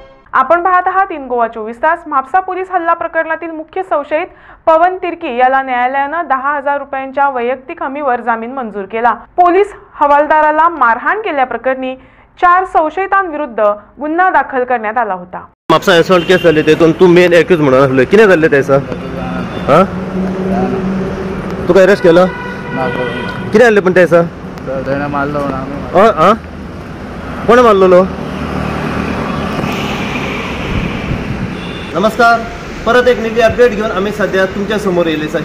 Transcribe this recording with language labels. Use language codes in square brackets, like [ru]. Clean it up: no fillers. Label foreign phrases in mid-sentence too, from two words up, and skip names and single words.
[mr] आपण पाहत आहात इन गोवा 24 तास। म्हापसा पोलीस हल्ला प्रकरणातील मुख्य संशयित पवन तिर्की याला न्यायालयाने 10,000 रुपयांच्या वैयक्तिक हमीवर जामीन मंजूर केला। पोलीस हवालदाराला मारहाण केल्याप्रकरणी 4 संशयितांविरुद्ध गुन्हा दाखल करण्यात आला होता। [kok] म्हापसा [en] assault case [kok] जाली तेतून तू [en] main accused [kok] म्हणून आसलो, कितें जाल्लें तेसा? हां, तुका अरेस्ट केलो? कितें जाल्लें पण तेसा? तेणें मारलो हां, कोणे मारलेलो? [mr] नमस्कार, परत एक नेवी अपडेट घेऊन आम्ही सध्या तुमच्या समोर येयले आसा।